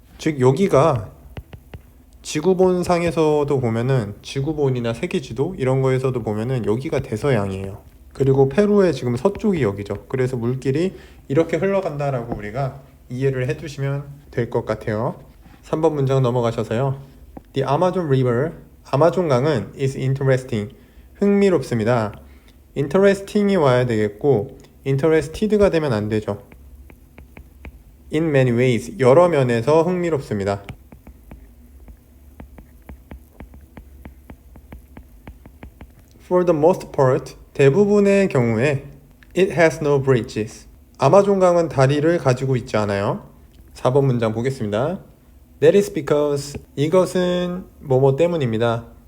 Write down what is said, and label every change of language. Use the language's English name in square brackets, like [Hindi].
[Korean] 즉 여기가 지구본 상에서도 보면은, 지구본이나 세계지도 이런 거에서도 보면은 여기가 대서양이에요. 그리고 페루의 지금 서쪽이 여기죠. 그래서 물길이 이렇게 흘러간다라고 우리가 이해를 해두시면 될 것 같아요. 3번 문장 넘어가셔서요. [English] The Amazon River, [Korean] 아마존 강은 [English] is interesting, [Korean] 흥미롭습니다. interesting이 와야 되겠고 interested가 되면 안 되죠. [English] in many ways, [Korean] 여러 면에서 흥미롭습니다. [English] For the most part, [Korean] 대부분의 경우에 [English] it has no bridges. [Korean] 아마존강은 다리를 가지고 있지 않아요. 4번 문장 보겠습니다. [English] That is because, [Korean] 이것은 뭐뭐 때문입니다.